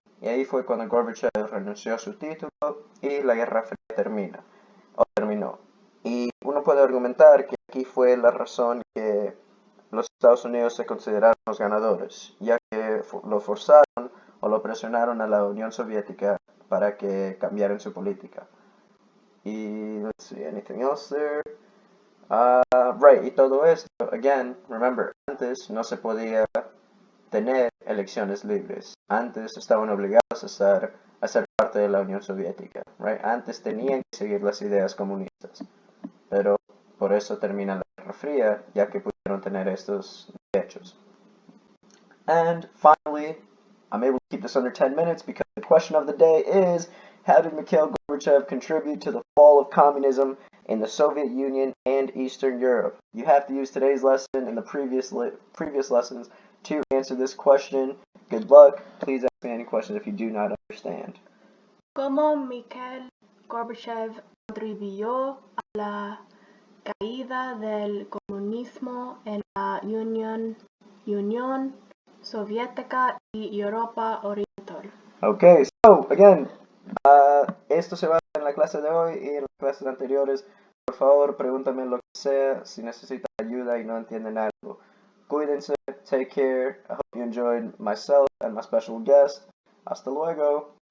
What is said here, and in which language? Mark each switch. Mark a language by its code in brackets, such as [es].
[es] Y ahí fue cuando Gorbachev renunció a su título y la Guerra Fría terminó. Y uno puede argumentar que aquí fue la razón que los Estados Unidos se consideraron los ganadores, ya que lo forzaron o lo presionaron a la Unión Soviética para que cambiaran su política. Y, [en] let's see, anything else there? Right, [es] y todo esto, [en] again, remember, [es] antes no se podía tener elecciones libres. Antes estaban obligados a ser parte de la Unión Soviética, [en] right? [es] Antes tenían que seguir las ideas comunistas. Pero por eso termina la Guerra Fría, ya que pudieron tener estos derechos. [en] And finally, I'm able to keep this under 10 minutes because the question of the day is, how did Mikhail Gorbachev contribute to the fall of communism in the Soviet Union and Eastern Europe? You have to use today's lesson and the previous lessons to answer this question. Good luck. Please ask me any questions if you do not understand. [es] ¿Cómo Mikhail Gorbachev contribuyó a la caída del comunismo en la Unión Soviética y Europa Oriental? [en] Okay, so again, [es] esto se va en la clase de hoy y en las clases anteriores. Por favor, pregúntame lo que sea si necesitan ayuda y no entienden algo. Cuídense, [en] take care. I hope you enjoyed myself and my special guest. [es] Hasta luego.